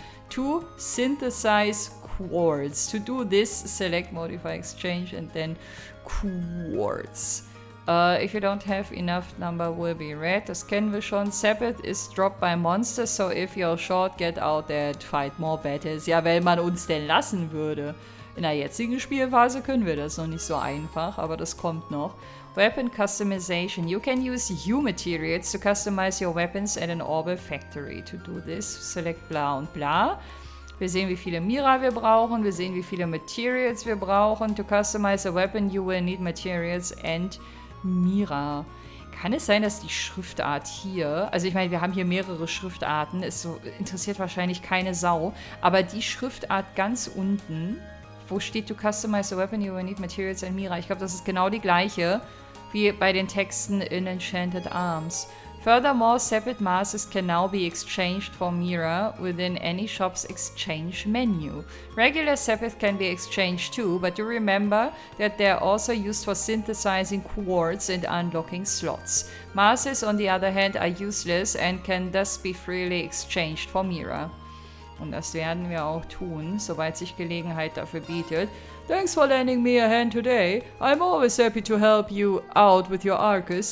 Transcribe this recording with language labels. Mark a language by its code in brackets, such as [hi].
[en] to synthesize quartz. To do this, select Modify Exchange and then quartz. If you don't have enough, number will be red. [de] Das kennen wir schon. [en] Sepith is dropped by monsters, so if you're short, get out there and fight more battles. [de] Ja, wenn man uns denn lassen würde. In der jetzigen Spielphase können wir das noch nicht so einfach, aber das kommt noch. [en] Weapon Customization. You can use Hue materials to customize your weapons at an Orbital Factory. To do this, select bla und bla. [de] Wir sehen, wie viele Mira wir brauchen. Wir sehen, wie viele Materials wir brauchen. [en] To customize a weapon, you will need materials and Mira. [de] Kann es sein, dass die Schriftart hier, also ich meine, wir haben hier mehrere Schriftarten, es so, interessiert wahrscheinlich keine Sau, aber die Schriftart ganz unten, wo steht, [en] to customize a weapon, you will need materials and Mira. [de] Ich glaube, das ist genau die gleiche wie bei den Texten in Enchanted Arms. [en] Furthermore, separate masks can now be exchanged for Mira within any shop's exchange menu. Regular separate can be exchanged too, but do remember that they are also used for synthesizing quartz and unlocking slots. Masks, on the other hand, are useless and can thus be freely exchanged for Mira. [de] Und das werden wir auch tun, sobald sich Gelegenheit dafür bietet. [en] Thanks for lending me a hand today. I'm always happy to help you out with your Arcus.